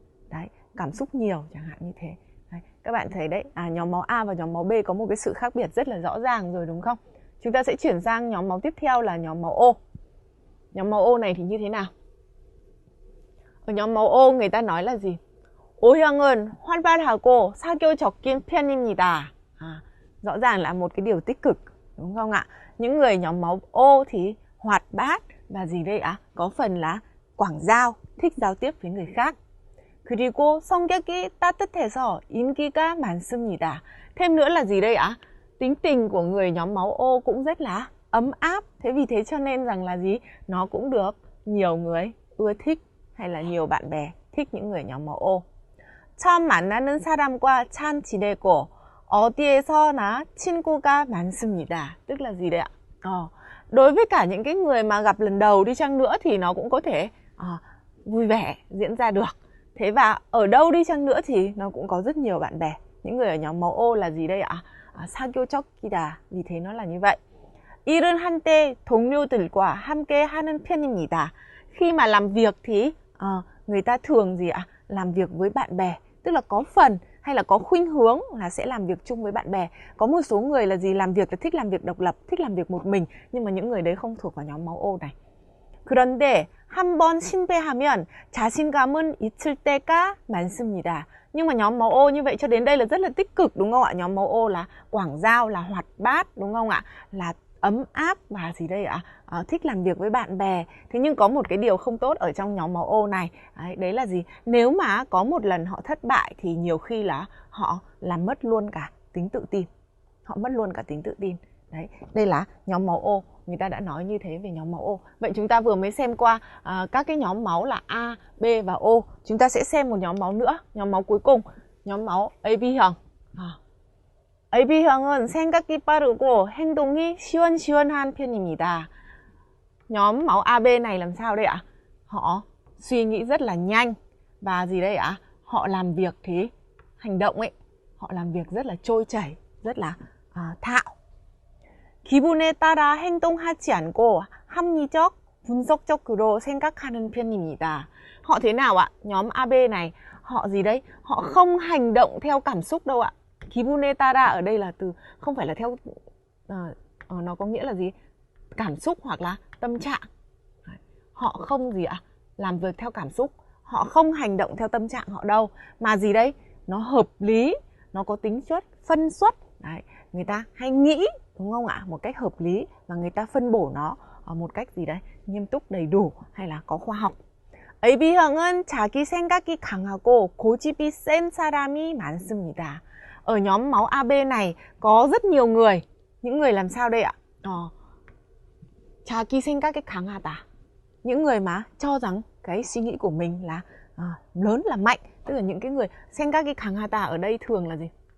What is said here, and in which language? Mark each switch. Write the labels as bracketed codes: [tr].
[vi] Đấy, cảm xúc nhiều chẳng hạn như thế. Đấy, các bạn thấy đấy, nhóm máu A và nhóm máu B có một cái sự khác biệt rất là rõ ràng rồi đúng không? Chúng ta sẽ chuyển sang nhóm máu tiếp theo là nhóm máu O. Nhóm máu O này thì như thế nào? Ở nhóm máu O người ta nói là gì? [ko] O형은 활발하고 사교적인 편입니다. [vi] Rõ ràng là một cái điều tích cực, đúng không ạ? Những người nhóm máu O thì hoạt bát và gì đây ạ? Có phần là quảng giao, thích giao tiếp với người khác. [ko] 그리고 성격이 따뜻해서 인기가 많습니다. [vi] Thêm nữa là gì đây ạ? Tính tình của người nhóm máu O cũng rất là ấm áp. Thế vì thế cho nên rằng là gì? Nó cũng được nhiều người ưa thích hay là nhiều bạn bè thích những người nhóm máu O. [ko] 처음 만나는 사람과 잘 지내고 어디에서나 친구가 많습니다. [vi] Tức là gì đấy ạ? Đối với cả những cái người mà gặp lần đầu đi chăng nữa thì nó cũng có thể vui vẻ diễn ra được. Thế và ở đâu đi chăng nữa thì nó cũng có rất nhiều bạn bè. Những người ở nhóm máu O là gì đây ạ? [ko] 사교적이다. [vi] Vì thế nó là như vậy. [ko] 일은 할 때 동료들과 함께 하는 편입니다. [vi] Khi mà làm việc thì người ta thường gì ạ? Làm việc với bạn bè. Tức là có phần hay là có khuynh hướng là sẽ làm việc chung với bạn bè. Có một số người là gì? Làm việc là thích làm việc độc lập, thích làm việc một mình. Nhưng mà những người đấy không thuộc vào nhóm máu O này. [ko] 그런데 한번 실패하면 자신감은 잊을 때가 많습니다. [vi] Nhưng mà nhóm máu O như vậy cho đến đây là rất là tích cực đúng không ạ? Nhóm máu O là quảng giao, là hoạt bát đúng không ạ? Là ấm áp và gì đây ạ? Thích làm việc với bạn bè. Thế nhưng có một cái điều không tốt ở trong nhóm máu O này. Đấy là gì? Nếu mà có một lần họ thất bại thì nhiều khi là họ làm mất luôn cả tính tự tin. Họ mất luôn cả tính tự tin. Đấy, đây là nhóm máu O. Người ta đã nói như thế về nhóm máu O. Vậy chúng ta vừa mới xem qua các cái nhóm máu là A, B và O. Chúng ta sẽ xem một nhóm máu nữa. Nhóm máu cuối cùng, nhóm máu AB형. [ko] AB형은 생각이 빠르고 행동이 시원시원한 편입니다. [vi] Nhóm máu AB này làm sao đây ạ? Họ suy nghĩ rất là nhanh. Và gì đây ạ? Họ làm việc thì hành động ấy. Họ làm việc rất là trôi chảy, rất là thạo. [ko] 기분에 따라 행동하지 않고 합리적, 분석적으로 생각하는 편입니다. [vi] Họ thế nào ạ? Nhóm AB này, họ gì đấy? Họ không hành động theo cảm xúc đâu ạ. [ko] 기분에 따라 [vi] ở đây là từ không phải là theo nó có nghĩa là gì? Cảm xúc hoặc là tâm trạng. Họ không gì ạ? Làm việc theo cảm xúc. Họ không hành động theo tâm trạng họ đâu. Mà gì đấy? Nó hợp lý, nó có tính chất phân xuất. Đấy, người ta hay nghĩ đúng không ạ? Một cách hợp lý và người ta phân bổ nó một cách gì đấy? Nghiêm túc, đầy đủ hay là có khoa học. [ko] AB형은 자기 생각이 강하고 고집이 센 사람이 많습니다. [vi] Ở nhóm máu AB này có rất nhiều người. Những người làm sao đây ạ? [ko] 자기 생각이 강하다. [vi] Những người mà cho rằng cái suy nghĩ của mình là lớn là mạnh, tức là những cái người [ko] 생각이 강하다 [vi] ở đây thường là gì?